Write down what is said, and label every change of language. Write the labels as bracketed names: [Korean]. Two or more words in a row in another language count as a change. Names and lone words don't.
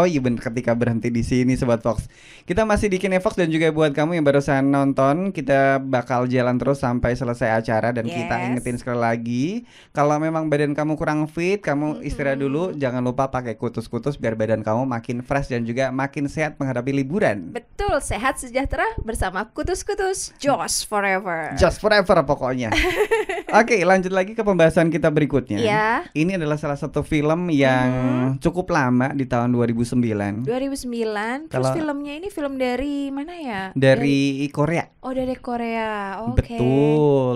[Indonesian] Oh iya benar, Ketika Berhenti di Sini, Sobat Fox. Kita masih di Kinefox dan juga buat kamu yang barusan nonton, kita bakal jalan terus sampai selesai acara. Dan kita ingetin sekali lagi, kalau memang badan kamu kurang fit, kamu istirahat dulu. Jangan lupa pakai kutus-kutus biar badan kamu makin fresh dan juga makin sehat menghadapi liburan. Betul, sehat sejahtera bersama kutus-kutus. [English] Joss forever. Joss forever [Indonesian] pokoknya. Oke, lanjut lagi ke pembahasan kita berikutnya. Ya. Ini adalah salah satu film yang cukup lama di tahun 2009. 2009. Terus filmnya ini film dari mana ya? Dari Korea. Oh, dari Korea. Oke. Betul.